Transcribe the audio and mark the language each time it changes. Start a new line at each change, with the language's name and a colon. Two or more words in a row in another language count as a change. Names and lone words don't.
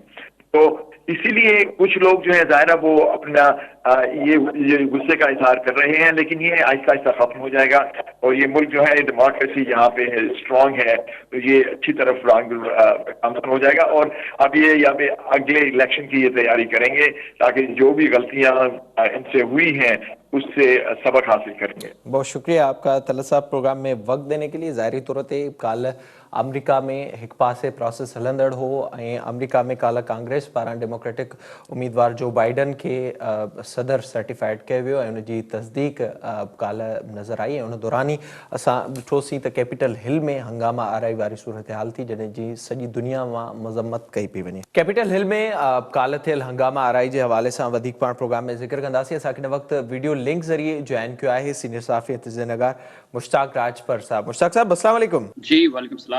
Urdu: تو اسی لیے کچھ لوگ جو ہے ظاہر وہ اپنا یہ غصے کا اظہار کر رہے ہیں، لیکن یہ آہستہ آہستہ ختم ہو جائے گا اور یہ ملک جو ہے ڈیموکریسی یہاں پہ ہے، سٹرانگ ہے، تو یہ اچھی طرف گامزن ہو جائے گا. اور اب یہ یہاں پہ اگلے الیکشن کی یہ تیاری کریں گے تاکہ جو بھی غلطیاں ان سے ہوئی ہیں اس سے سبق حاصل کریں گے. بہت شکریہ آپ کا طلعت صاحب پروگرام میں وقت دینے کے لیے.
Sindhi: ज़ाहिरी तौर ते काल अमेरिका में एक पासे प्रोसेस हलंदड़ हो ऐं अमेरिका में काल कांग्रेस पारां डेमोक्रेटिक उम्मीदवार जो बाइडन के सदर सर्टिफाइड किया वियो ऐं उनजी तस्दीक काल नज़र आई। उन दौरान ही असां ॾिठोसीं त कैपिटल हिल में हंगामा आराई वारी सूरत हाल थी जॾहिं जी सॼी दुनिया मां मज़म्मत कई पई वञे। कैपिटल हिल में काल थियल हंगामा आराई जे हवाले सां वधीक पाण प्रोग्राम में ज़िक्र कंदासीं। असांखे हिन वक़्तु
English: video link
Sindhi: ज़रिए जॉइन कियो आहे सीनियर सहाफ़ी हितज़नगार मुश्ताक राजपर साहब। मुश्ताक साहब
Arabic: السلام علیکم. जी وعلیکم سلام.